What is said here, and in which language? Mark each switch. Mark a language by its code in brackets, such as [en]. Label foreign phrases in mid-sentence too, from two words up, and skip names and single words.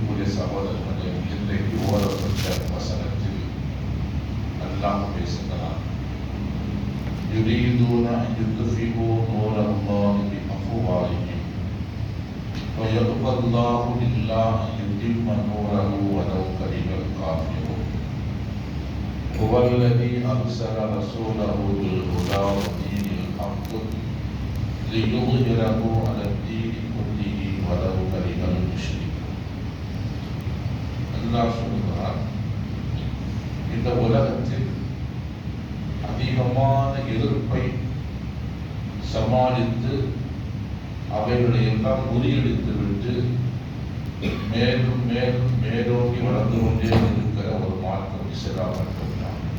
[ta] சகோதரர்களே, இன்றைக்கு ஓதப்பட்ட வசனத்தில் அல்லாஹ் பேசுகிறார். [ar] يريدون أن يطفئوا نور الله بأفواههم ويأبى الله إلا أن يتم نوره ولو كره الكافرون هو الذي أرسل رسوله بالهدى ودين الحق ليظهره على الدين كله ولو كره المشركون. [ta] அல்லாஹ் சொல்கிறார், இந்த உலகத்தில் அதிகமான எதிர்ப்பை சமாளித்து அவைகளை எல்லாம் முறியடித்துவிட்டு மேலும் மேலும் மேலோங்கி வளர்ந்து கொண்டே இருக்கிற ஒரு மார்க்கம் இஸ்லாம் மட்டும்தான்.